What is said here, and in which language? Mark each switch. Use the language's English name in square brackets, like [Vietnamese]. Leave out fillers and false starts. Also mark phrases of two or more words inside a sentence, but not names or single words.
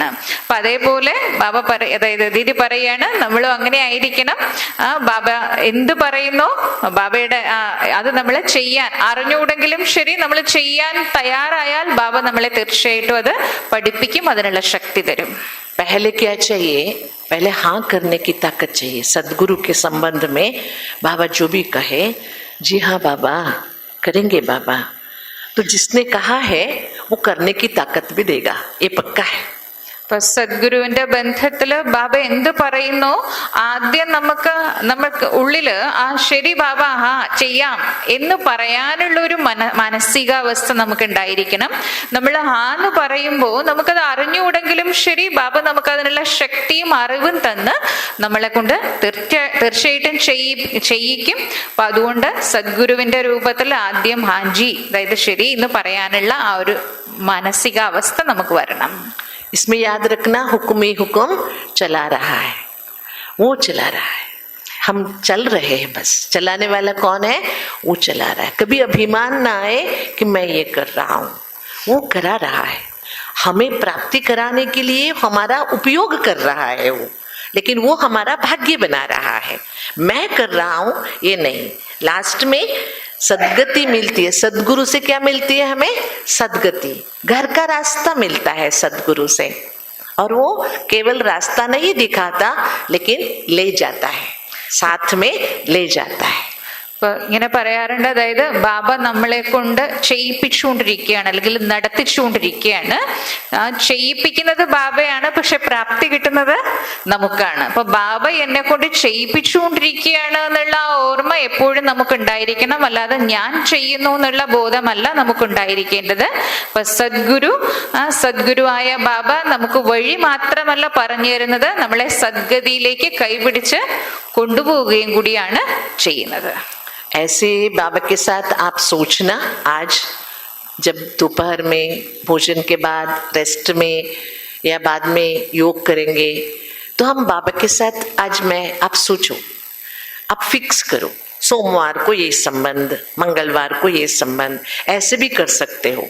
[Malayalam] അപ്പൊ അതേപോലെ ബാബ അതായത് ദീദി പറയാണ്, നമ്മളും അങ്ങനെ ആയിരിക്കണം. ബാബ എന്ത് പറയുന്നോ ബാബയുടെ അത് നമ്മളെ ചെയ്യാൻ, അറിഞ്ഞുകൂടെങ്കിലും ശരി നമ്മൾ ചെയ്യാൻ തയ്യാറായാൽ ബാബ നമ്മളെ തീർച്ചയായിട്ടും അത് പഠിപ്പിക്കും, അതിനുള്ള ശക്തി തരും. [Hindi] पहले क्या चाहिए, पहले हाँ करने की ताकत चाहिए। सदगुरु के संबंध में बाबा जो भी कहे, जी हाँ बाबा करेंगे बाबा, तो जिसने कहा है वो करने की ताकत भी देगा, ये पक्का है। [Malayalam] ഇപ്പൊ സദ്ഗുരുവിന്റെ ബന്ധത്തില് ബാബ എന്ത് പറയുന്നോ ആദ്യം നമുക്ക് ഉള്ളില് ശരി ബാബ ചെയ്യാം എന്ന് പറയാനുള്ള ഒരു മാനസികാവസ്ഥ നമുക്ക് ഉണ്ടായിരിക്കണം. നമ്മൾ ഹാന്ന് പറയുമ്പോ നമുക്കത് അറിഞ്ഞുകൂടെങ്കിലും ശരി ബാബ നമുക്ക് അതിനുള്ള ശക്തിയും അറിവും തന്ന് നമ്മളെ കൊണ്ട് തീർച്ചയായിട്ടും ചെയ്യിക്കും. അപ്പൊ അതുകൊണ്ട് സദ്ഗുരുവിന്റെ രൂപത്തിൽ ആദ്യം ഹാജി, അതായത് ശരി എന്ന് പറയാനുള്ള ആ ഒരു മാനസികാവസ്ഥ നമുക്ക് വരണം. [Hindi] इसमें याद रखना, हुक्म ही हुक्म चला रहा है, वो चला रहा है, हम चल रहे हैं बस। चलाने वाला कौन है, वो चला रहा है। कभी अभिमान ना आए कि मैं ये कर रहा हूं, वो करा रहा है, हमें प्राप्ति कराने के लिए हमारा उपयोग कर रहा है वो, लेकिन वो हमारा भाग्य बना रहा है। मैं कर रहा हूं ये नहीं। लास्ट में सदगति मिलती है। सदगुरु से क्या मिलती है हमें, सदगति, घर का रास्ता मिलता है सदगुरु से। और वो केवल रास्ता नहीं दिखाता, लेकिन ले जाता है, साथ में ले जाता है। [Malayalam] ഇപ്പൊ ഇങ്ങനെ പറയാറുണ്ട്, അതായത് ബാബ നമ്മളെ കൊണ്ട് ചെയ്യിപ്പിച്ചുകൊണ്ടിരിക്കുകയാണ്, അല്ലെങ്കിൽ നടത്തിച്ചുകൊണ്ടിരിക്കുകയാണ്. ചെയ്യിപ്പിക്കുന്നത് ബാബയാണ്, പക്ഷെ പ്രാപ്തി കിട്ടുന്നത് നമുക്കാണ്. അപ്പൊ ബാബ എന്നെ കൊണ്ട് ചെയ്യിപ്പിച്ചുകൊണ്ടിരിക്കുകയാണ് എന്നുള്ള ആ ഓർമ്മ എപ്പോഴും നമുക്ക് ഉണ്ടായിരിക്കണം. അല്ലാതെ ഞാൻ ചെയ്യുന്നു എന്നുള്ള ബോധമല്ല നമുക്ക് ഉണ്ടായിരിക്കേണ്ടത്. അപ്പൊ സദ്ഗുരുവായ ബാബ നമുക്ക് വഴി മാത്രമല്ല പറഞ്ഞു തരുന്നത്, നമ്മളെ സദ്ഗതിയിലേക്ക് കൈപിടിച്ച് കൊണ്ടുപോവുകയും കൂടിയാണ് ചെയ്യുന്നത്. [Hindi] ऐसे बाबा के साथ आप सोचना, आज जब दोपहर में भोजन के बाद रेस्ट में या बाद में योग करेंगे, तो हम बाबा के साथ आज आप सोचो, आप फिक्स करो, सोमवार को ये संबंध, मंगलवार को ये संबंध, ऐसे भी कर सकते हो।